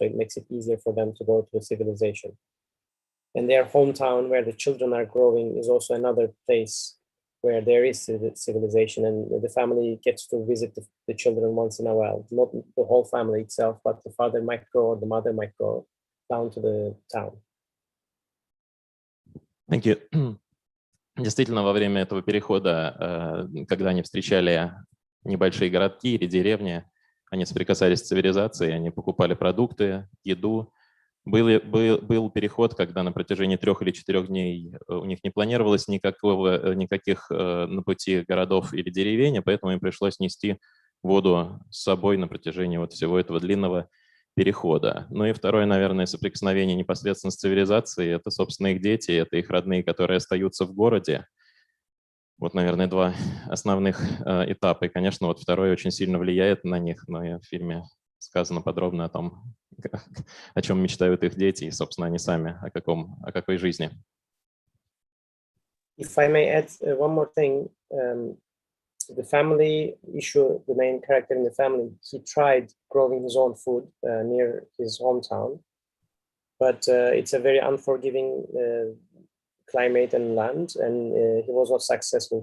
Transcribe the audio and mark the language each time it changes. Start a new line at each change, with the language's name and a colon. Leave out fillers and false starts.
English: So it makes it easier for them to go to the civilization. And their hometown, where the children are growing, is also another place where there is civilization, and the family gets to visit the children once in a while. Not the whole family itself, but the father might go or the mother might go down to the town. Thank you.
Russian: Действительно, во время этого перехода, когда они встречали небольшие городки или деревни, они соприкасались с цивилизацией, они покупали продукты, еду. Был переход, когда на протяжении 3 или 4 дней у них не планировалось никаких на пути городов или деревень, поэтому им пришлось нести воду с собой на протяжении вот всего этого длинного перехода. Ну и второе, наверное, соприкосновение непосредственно с цивилизацией — это, собственно, их дети, это их родные, которые остаются в городе. Вот, наверное, 2 основных этапа. И, конечно, вот второй очень сильно влияет на них, но и в фильме сказано подробно о том, о чем мечтают их дети, и, собственно, они сами, о какой жизни.
English: If I may add one more thing, the family issue, the main character in the family, he tried growing his own food near his hometown, but it's a very unforgiving climate and land, and he was not successful.